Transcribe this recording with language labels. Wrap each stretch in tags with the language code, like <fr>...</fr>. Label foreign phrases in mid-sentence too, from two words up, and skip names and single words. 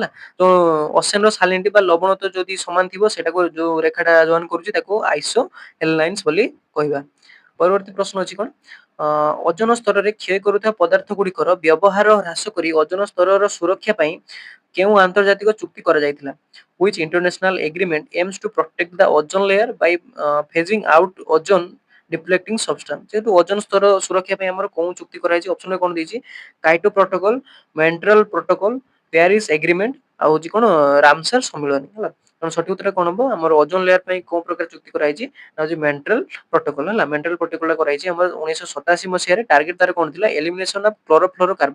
<or>ତ ଓସେନ ର ସାଲିନିଟି ବା ଲବଣତ୍ଵ ଯଦି ସମାନ ଥିବ ସେଟାକୁ ଯୋଉ ରେଖାଟା ଜଏନ କରୁଛି ତାକୁ ଆଇସୋ ହେଲାଇନ୍ସ ବୋଲି କହିବା। ପରବର୍ତ୍ତୀ ପ୍ରଶ୍ନ ଅଛି କଣ ଓଜନ ସ୍ତରରେ କ୍ଷୟ କରୁଥିବା ପଦାର୍ଥ ଗୁଡିକର ବ୍ୟବହାର ହ୍ରାସ କରି ଓଜନ ସ୍ତରର ସୁରକ୍ଷା ପାଇଁ କେଉଁ ଆନ୍ତର୍ଜାତିକ ଚୁକ୍ତି କରାଯାଇଥିଲା?</or> <en>Which international agreement aims to protect the ozone layer by phasing out ozone depleting substance?</en> <or>যেহেতୁ ଓଜନ ସ୍ତର ସୁରକ୍ଷା ପାଇଁ ଆମର କୋଉ ଚୁକ୍ତି କରାଯାଇଛି ଅପସନରେ କଣ ଦେଇଛି କାଇଟୋ ପ୍ରୋଟୋକଲ, ମେଣ୍ଟ୍ରାଲ ପ୍ରୋଟୋକଲ, ପ୍ୟାରିସ ଏଗ୍ରିମେଣ୍ଟ ଆଉ ହଉଛି କଣ ରାମସର ସମ୍ମିଳନୀ ହେଲା। ତେଣୁ ସଠିକ ଉତ୍ତର କଣ ହବ ଆମର</or> <en>ozone layer</en> <or>ପାଇଁ କୋଉ ପ୍ରକାର ଚୁକ୍ତି କରାଯାଇଛି ନା ହଉଛି ମେଣ୍ଟ୍ରାଲ ପ୍ରୋଟୋକଲ ହେଲା। ମେଣ୍ଟ୍ରାଲ ପ୍ରୋଟୋକଲ କରାଯାଇଛି ଆମର 1987 ମସିହାରେ। ଟାର୍ଗେଟ ତାର କଣ ଥିଲା</or> <en>elimination of chlorofluorocarbon.</en>